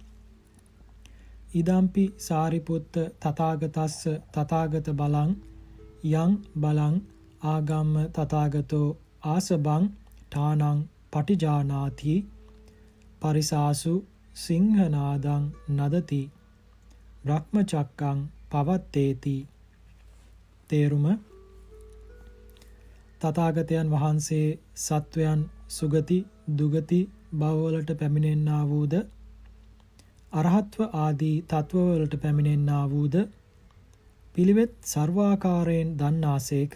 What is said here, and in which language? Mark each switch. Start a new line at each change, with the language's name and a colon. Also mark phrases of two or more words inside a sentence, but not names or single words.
Pali: ඉදම්පි සාරිපුත්ත තථාගතස්ස තථාගත බලං යං බලං ආගම්ම තථාගතෝ ආසබං ඨානං පටිජානාති පරිසාසු සිංහනාදං නදති බ්‍රහ්මචක්කං පවත්තේති.
Sinhala: තේරුම තථාගතයන් වහන්සේ සත්වයන් සුගති දුගති භවවලට පැමිණෙන්නා වූද අරහත්ව ආදී තත්වවලට පැමිණෙන්නා වූද පිළිවෙත් සර්වාකාරයෙන් දන්නාසේක.